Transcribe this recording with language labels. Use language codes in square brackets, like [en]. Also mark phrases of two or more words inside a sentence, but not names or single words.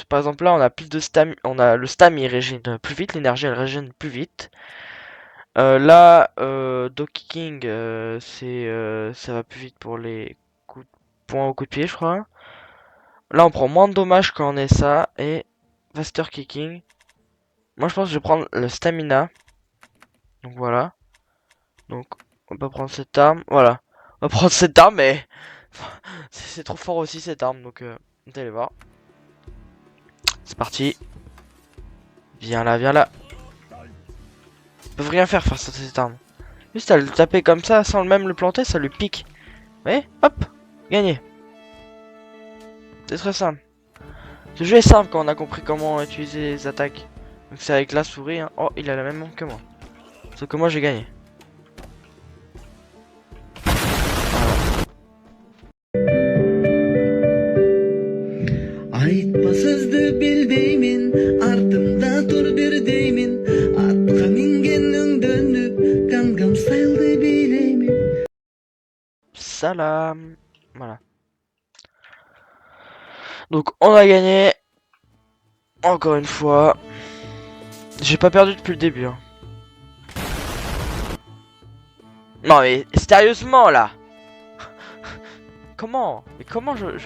[fr] Par exemple, là, on a plus de stam, on a le stam, il régène plus vite, l'énergie elle régène plus vite. Là, Donkey King, ça va plus vite pour les coups de poing au coup de pied, je crois. Là, on prend moins de dommages quand on est ça et [en] faster kicking. [fr] Moi, je pense que je vais prendre le stamina. Donc voilà. Donc, on va prendre cette arme. Voilà. On va prendre cette arme, mais c'est trop fort aussi cette arme. Donc, vous allez voir. C'est parti. Viens là, viens là. Ils peuvent rien faire face à cette arme. Juste à le taper comme ça, sans même le planter, ça lui pique. Vous voyez? Hop, gagné. C'est très simple. Ce jeu est simple quand on a compris comment utiliser les attaques. Donc c'est avec la souris. Hein. Oh, il a la même main que moi. Sauf que moi j'ai gagné. Aytmasızdı bildeymin, ardımda dur bir deymin. Atka mingenning dönüp, Gangnam Style'dı bileymin. Salam. Voilà. Donc on a gagné. Encore une fois. J'ai pas perdu depuis le début. Hein. Non mais sérieusement là. Comment? Mais comment je...